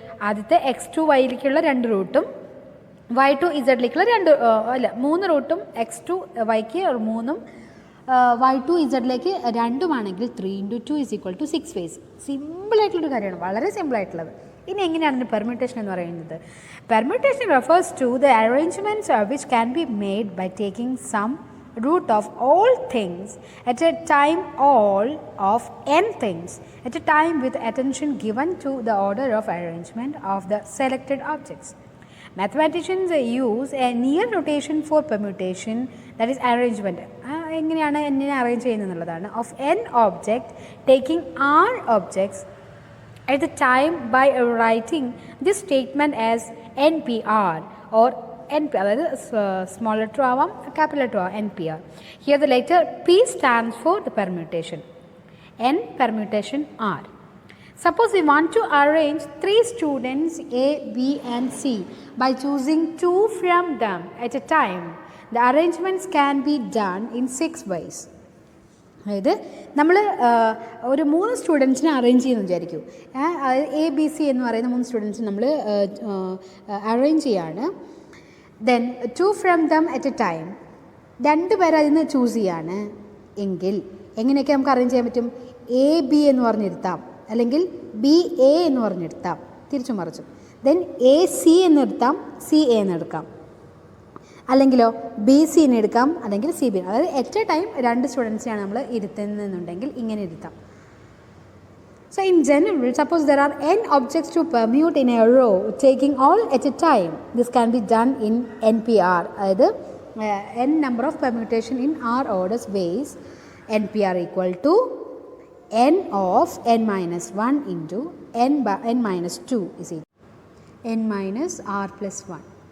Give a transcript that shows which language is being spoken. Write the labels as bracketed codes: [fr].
[ml] ആദ്യത്തെ X to വൈയിലേക്കുള്ള 2 റൂട്ടും Y to ഇസഡിലേക്കുള്ള 3 റൂട്ടും, എക്സ് ടു വൈക്ക് 3ഉം Y to ഇസഡിലേക്ക് 2ഉമാണെങ്കിൽ [en] 3 into 2 is equal to 6 ways. [ml] സിമ്പിളായിട്ടുള്ളൊരു കാര്യമാണ്, വളരെ സിമ്പിളായിട്ടുള്ളത്. ഇനി എങ്ങനെയാണ് ഇതിൻ്റെ പെർമ്യൂട്ടേഷൻ എന്ന് പറയുന്നത്? [en] Permutation refers to the arrangements which can be made by taking some root of all things at a time all of n things at a time with attention given to the order of arrangement of the selected objects. Mathematicians use a near notation for permutation, that is arrangement. [ml] എങ്ങനെയാണ് n arrange ചെയ്യുന്നതെന്നുള്ളതാണ്. [en] Of n object taking r objects at the time by writing this statement as NPR or NP, [ml] അതായത് small letter ആവാം [en] capital letter ആവാം NPR. Here the letter P stands for the permutation. N permutation R. Suppose we want to arrange 3 students A, B and C by choosing 2 from them at a time. The arrangements can be done in 6 ways. [ml] അതായത് നമ്മൾ ഒരു 3 സ്റ്റുഡൻസിനെ arrange ചെയ്യുന്നു വിചാരിക്കും. ABC എന്ന് പറയുന്ന 3 സ്റ്റുഡൻസിന് നമ്മൾ arrange ചെയ്യാണ്. [en] then 2 from them at a time, [ml] 2 പേർ അതിൽ നിന്ന് ചൂസ് ചെയ്യാണ് എങ്കിൽ എങ്ങനെയൊക്കെ നമുക്ക് അറേഞ്ച് ചെയ്യാൻ പറ്റും? AB എന്ന് പറഞ്ഞിരുത്താം, അല്ലെങ്കിൽ BA എന്ന് പറഞ്ഞെടുത്താം, തിരിച്ചു മറിച്ചു. ദെൻ AC എന്നെടുത്താം, CA എന്നെടുക്കാം, അല്ലെങ്കിലോ BC എന്ന് എടുക്കാം, അല്ലെങ്കിൽ CB. അതായത് എറ്റ് എ ടൈം 2 സ്റ്റുഡൻസിനെയാണ് നമ്മൾ ഇരുത്തുന്നതെന്നുണ്ടെങ്കിൽ ഇങ്ങനെ ഇരുത്താം. [en] So in general, suppose there are n objects to permute in a row taking all at a time. This can be done in NPR, [ml] അതായത് [en] n number of permutation in R orders ways. NPR equal to n of n minus 1 into n minus 2 is equal to n minus r plus 1.